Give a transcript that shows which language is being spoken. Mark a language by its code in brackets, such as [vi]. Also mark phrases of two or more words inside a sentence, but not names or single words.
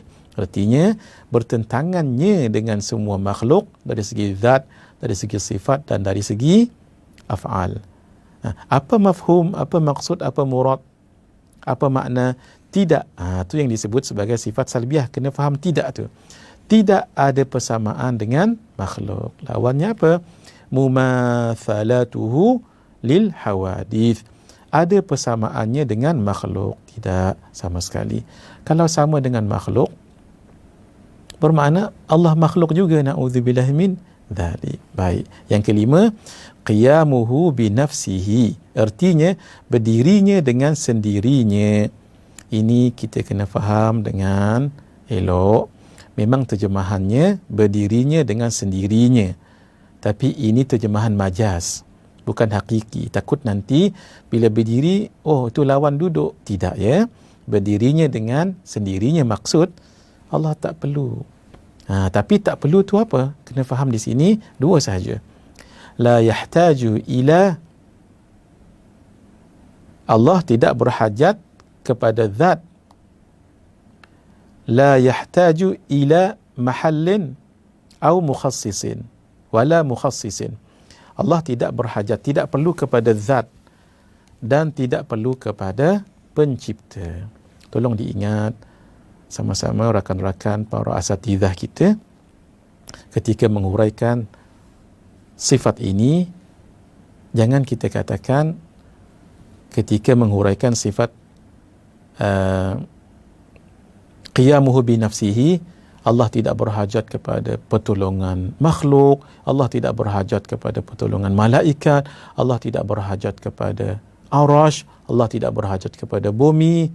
[ms] Artinya bertentangannya dengan semua makhluk dari segi zat, dari segi sifat dan dari segi af'al. Apa mafhum, apa maksud, apa murad, apa makna? Tidak. Itu yang disebut sebagai sifat salbiah. Kena faham tidak tu. Tidak ada persamaan dengan makhluk. Lawannya apa? [ar] مماثلته للحوادث. [ms] Ada persamaannya dengan makhluk? Tidak sama sekali. Kalau sama dengan makhluk, bermakna Allah makhluk juga. [ar] نعوذ بالله من ذلك. [ms] Baik. Yang kelima, [ar] قيامه بنفسه. [ms] Artinya berdirinya dengan sendirinya. Ini kita kena faham dengan elok. Memang terjemahannya berdirinya dengan sendirinya. Tapi ini terjemahan majaz, bukan hakiki. Takut nanti bila berdiri, itu lawan duduk. Tidak ya. Berdirinya dengan sendirinya maksud Allah tak perlu. Tapi tak perlu tu apa? Kena faham di sini dua sahaja. [ar] لا يحتاج إلى, [ms] Allah tidak berhajat kepada zat. [ar] لا يحتاج إلى محل أو مخصص ولا مخصص. [ms] Allah tidak berhajat, tidak perlu kepada zat dan tidak perlu kepada pencipta. Tolong diingat sama-sama rakan-rakan para asatidzah kita ketika menguraikan sifat ini. Jangan kita katakan ketika menguraikan sifat [ar] قيامه بنفسه, [ms] Allah tidak berhajat kepada pertolongan makhluk, Allah tidak berhajat kepada pertolongan malaikat, Allah tidak berhajat kepada arash, Allah tidak berhajat kepada bumi.